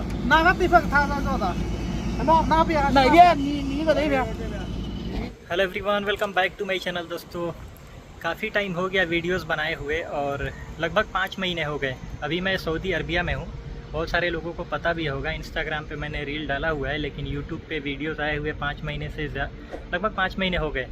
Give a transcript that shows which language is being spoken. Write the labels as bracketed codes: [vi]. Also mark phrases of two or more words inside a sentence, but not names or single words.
[zh] 那个地方他那做的，那边哪边？你搁哪边 [en] Hello everyone, welcome back to my channel. [hi] दोस्तों, काफ़ी टाइम हो गया वीडियोस बनाए हुए और लगभग 5 महीने हो गए। अभी मैं सऊदी अरबिया में हूँ। बहुत सारे लोगों को पता भी होगा, इंस्टाग्राम पे मैंने रील डाला हुआ है, लेकिन यूट्यूब पे वीडियोस आए हुए 5 महीने से लगभग 5 महीने हो गए।